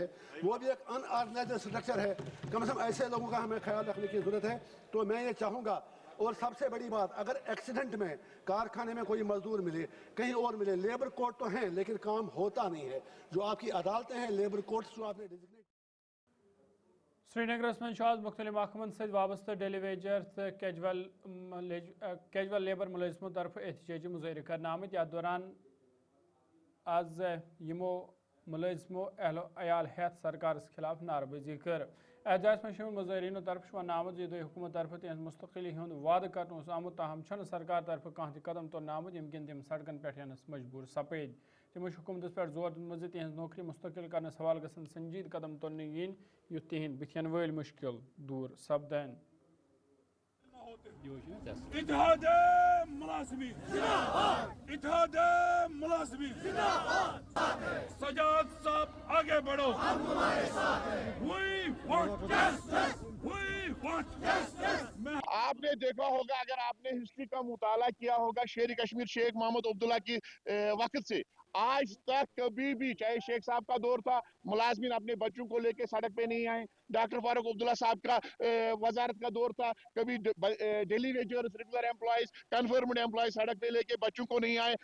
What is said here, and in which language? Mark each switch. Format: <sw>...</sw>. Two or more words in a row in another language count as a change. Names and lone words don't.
<hi>वो भी एक</hi> <en>unorganized structure</en> <hi>है। कम से कम ऐसे लोगों का हमें ख्याल रखने की ज़रूरत है। तो मैं ये चाहूँगा, और सबसे बड़ी बात, अगर एक्सीडेंट में कारखाने में कोई मजदूर मिले, कहीं और मिले,</hi> <en>labour court</en> <hi>तो हैं लेकिन काम होता नहीं है। जो आपकी अदालतें हैं,</hi> <en>labour courts</en> <hi>जो आपने डिजिग्नेट</hi> <ks>श्रीनगर मज मुख्तलिफ महकमन सद वाबस्त</ks> <en>daily wager</en> <ks>तो</ks> <en>casual labour</en> <ks>मुलजमों तरफ एहतजाजी मुजाहरे करना आमत। याथ दौरान आज यमो मुलजमों अहलो अयाल हेथ सरकार खिलाफ नारबाजी कर। एहतजाज में शामिल मुजाहरीनों तरफ वन आमत ये हुकूमत तरफ तहज मुस्तकिली हुंद वाद कर आमुत, ताहम छन सरकार तरफ कह कदम तुलना आमुत यमकिन तम सड़कन पे मजबूर सपद। तमो हुकूमत पे जोर दिमुत तहज नौकरी मुस्तकिल करने सवाल गसन संजीद कदम तुलने yin युथ तहद बुथन वल मुश्किल दूर सपदन।</ks> <hi>इत्तेहाद मुलाजिमीन जिंदाबाद, इत्तेहाद मुलाजिमीन जिंदाबाद। सजाद साहब आगे बढ़ो, हम तुम्हारे साथ हैं।</hi> <en>We want justice, we want justice।</en> <hi>आपने देखा होगा, अगर आपने हिस्ट्री का मुताला किया होगा, शेर कश्मीर शेख मोहम्मद अब्दुल्ला की वक्त से आज तक कभी भी, चाहे शेख साहब का दौर था, मुलाजमीन अपने बच्चों को लेके सड़क पे नहीं आए। डॉक्टर फारूक अब्दुल्ला साहब का वजारत का दौर था, कभी</hi> <en>daily wagers, regular employees, confirmed employees</en> <hi>सड़क पे लेके बच्चों को नहीं आए।</hi>